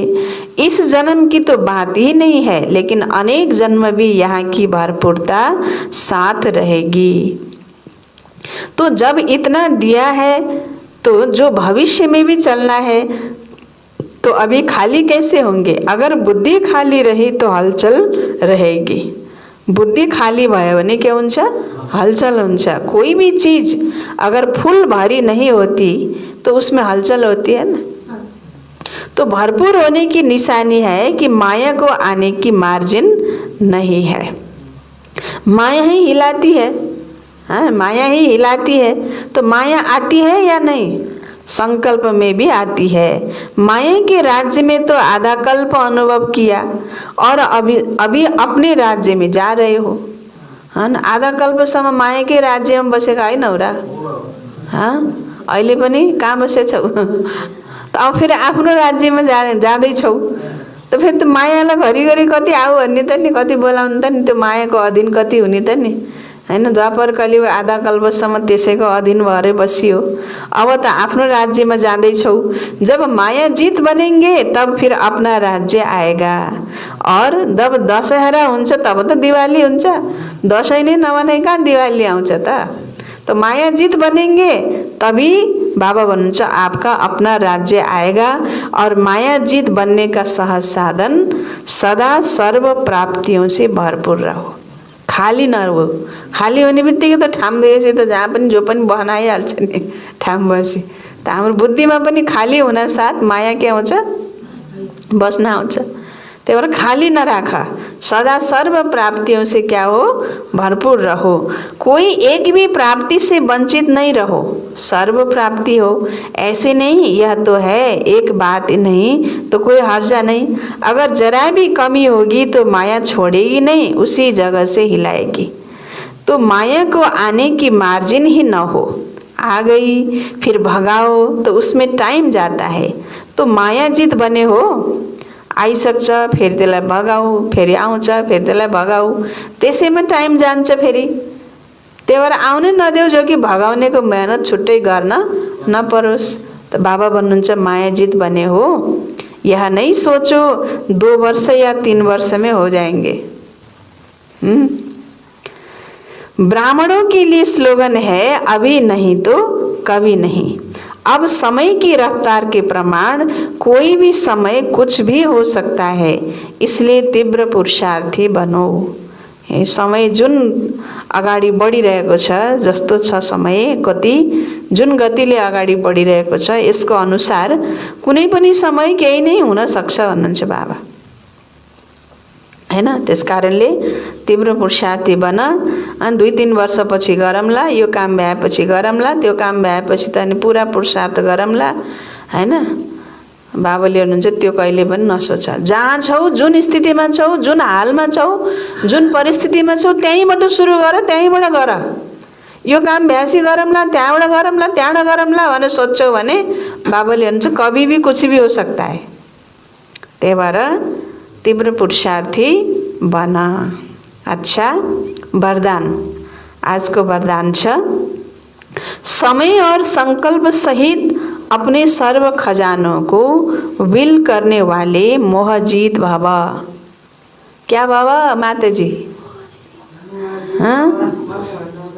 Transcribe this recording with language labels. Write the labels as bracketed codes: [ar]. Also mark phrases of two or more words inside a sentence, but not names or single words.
[hi] इस जन्म की तो बात ही नहीं है, लेकिन अनेक जन्म भी यहाँ की भरपूरता साथ रहेगी। तो जब इतना दिया है तो जो भविष्य में भी चलना है तो अभी खाली कैसे होंगे? अगर बुद्धि खाली रही तो हलचल रहेगी। [ne] बुद्धि खाली भयो भने के हुन्छ? हलचल हुन्छ। [hi] कोई भी चीज अगर फुल भरी नहीं होती तो उसमें हलचल होती है ना। तो भरपूर होने की निशानी है कि माया को आने की मार्जिन नहीं है। माया ही हिलाती है। हाँ, माया ही हिलाती है। तो माया आती है या नहीं? संकल्प में भी आती है। माया के राज्य में तो आधा कल्प अनुभव किया और अभी अपने राज्य में जा रहे हो, है ना। [ne] आधा कल्पसम्म [hi] माया के राज्य में [ne] बसेका होइन र? हाँ, अहिले पनि कहाँ बसेछौ? अब फेरि आफ्नो राज्यमा जाँदैछौ त फेरि त मायालाई घरिघरि कति आऊ भन्ने त नि, कति बोलाउनु त नि, त्यो मायाको अधीन कति हुने त नि, हैन। द्वापर कलियुग आधा कल्पसम्म त्यसैको अधीन भएर बसियो। अब त आफ्नो राज्यमा जाँदैछौ। [hi] जब माया जीत बनेंगे तब फिर अपना राज्य आएगा। और जब [ne] दशहरा हुन्छ तब त दिवाली हुन्छ। दसैँ नै नमनाइ कहाँ दिवाली आउँछ त? [hi] तो माया जीत बनेंगे तभी बाबा भन्नुहुन्छ आपका अपना राज्य आएगा। और माया जीत बनने का सहज साधन सदा सर्व प्राप्तियों से भरपूर रहो, खाली नरहो। [ne] खाली होने बित्तिकै त ठाम दिएपछि त जहाँ पनि जो पनि बनाइहाल्छ नि ठाम बसी। त हाम्रो बुद्धिमा पनि खाली हुन साथ माया के आउँछ? बस्न आउँछ। त्यही भएर खाली नराख, [hi] सदा सर्व प्राप्तियों से क्या हो? भरपूर रहो। कोई एक भी प्राप्ति से वंचित नहीं रहो, सर्व प्राप्ति हो ऐसे नहीं। यह तो है, एक बात नहीं तो कोई हर्जा नहीं। अगर जरा भी कमी होगी तो माया छोड़ेगी नहीं, उसी जगह से हिलाएगी। तो माया को आने की मार्जिन ही न हो। आ गई फिर भगाओ तो उसमें टाइम जाता है। [ne] तो [hi] माया जित बने हो, [ne] आइसक्छ फेरि त्यसलाई भगाऊ, फेरि आउँछ फेरि त्यसलाई भगाऊ, त्यसैमा टाइम जान्छ फेरि। त्यही भएर आउनै नदेऊ, जो कि भगाउनेको मेहनत छुट्टै गर्न नपरोस्। त बाबा भन्नुहुन्छ [hi] माया जित बने हो, यह नहीं सोचो 2 वर्ष या 3 वर्ष में हो जाएंगे। ब्राह्मणों के लिए स्लोगन है, अभी नहीं तो कभी नहीं। अब समय की रफ्तार के प्रमाण कोई भी समय कुछ भी हो सकता है, इसलिए तीव्र पुरुषार्थी बनो। [ne] ये समय जुन अगाडि बढिरहेको छ, जस्तो छ समय गति, जुन गतिले अगाडि बढिरहेको छ यसको अनुसार कुनै पनि समय केही नै हुन सक्छ भन्नुहुन्छ बाबा, हैन। त्यसकारणले तीव्र पुरुषार्थी बन। अनि 2-3 वर्षपछि गरौँला, यो काम भएपछि गरौँला, त्यो काम भएपछि त अनि पुरा पुरुषार्थ गरौँला, हैन। बाबाले भन्नुहुन्छ त्यो कहिले पनि नसोच। जहाँ छौ, जुन स्थितिमा छौ, जुन हालमा छौ, जुन परिस्थितिमा छौ, त्यहीँबाट सुरु गर, त्यहीँबाट गर। यो काम भएपछि गरौँला, त्यहाँबाट गरौँला, त्यहाँबाट गरौँला भनेर सोच्छौ भने बाबाले भन्छ [hi] कभी भी कुछ भी हो सकता है। [ne] त्यही भएर तीव्र पुरुषार्थी बना। [hi] अच्छा, वरदान। [ne] आज को वरदान छ, [hi] समय और संकल्प सहित अपने सर्व खजानों को विल करने वाले मोहजीत भव। क्या बाबा माता जी?